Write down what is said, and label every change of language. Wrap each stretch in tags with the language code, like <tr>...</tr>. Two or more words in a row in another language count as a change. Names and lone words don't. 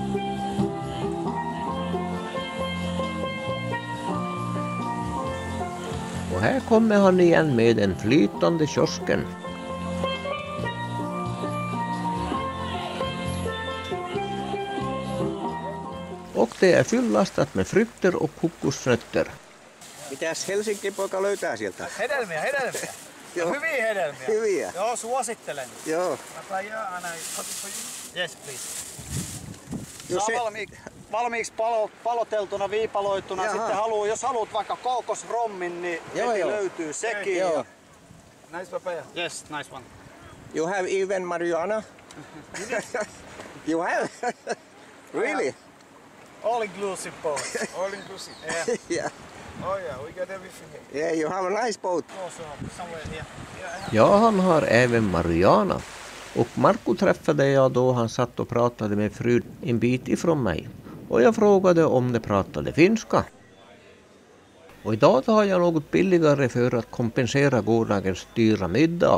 <sv>Och här kommer han igen med den flytande kiosken. Och det är fullastat med frukter och kokosnötter.</sv> <fi>Mitäs Helsinki-poika löytää sieltä? Hedelmiä. Joo. Hyviä hedelmiä. Hyviä. Joo, suosittelen. Joo. Mä sain aina</fi> <en>yes, please.</en> <fi>Jos Saa se- valmiiksi paloteltuna, viipaloituna. Jaha. Sitten jos haluat vaikka kookosrommin, niin Joo, heti joo. löytyy sekin. Joo.</fi> <en>Nice papaya. Yes, nice one. You have even marijuana? You have? Really? All inclusive boat. All inclusive. Yeah. Yeah. Oh yeah, we got everything here. Yeah, you have a nice boat. Also, somewhere here.</en> <sv>Ja, han har även marijuana. Och Marco träffade jag då han satt och pratade med frun en bit ifrån mig. Och jag frågade om de pratade finska. Och idag tar jag något billigare för att kompensera gårdagens dyra middag.</sv>